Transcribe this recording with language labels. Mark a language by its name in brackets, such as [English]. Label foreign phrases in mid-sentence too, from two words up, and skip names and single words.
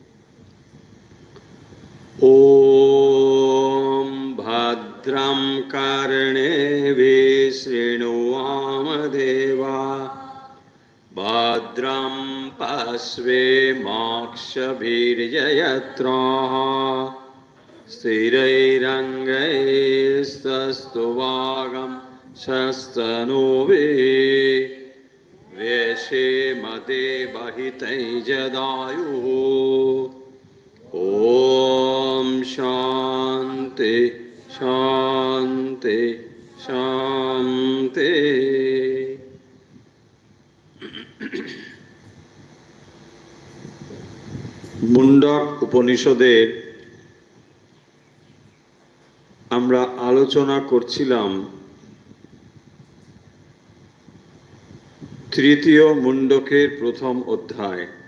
[Sanskrit] ওম ভদ্রং কর্ণেভিঃ শৃণুয়ামদেবা ভদ্রং পশ্যেমাক্ষভির্যজত্রাः स्थिरैरङ्गैस्तस्तुवागं शस्तनूभिः वेशेमदेवहितैजदायुः। ॐ शान्ति शान्ति शान्ति। [Bangla] মুন্ডক উপনিষদের আমরা আলোচনা করছিলাম তৃতীয় মুন্ডকের প্রথম অধ্যায়,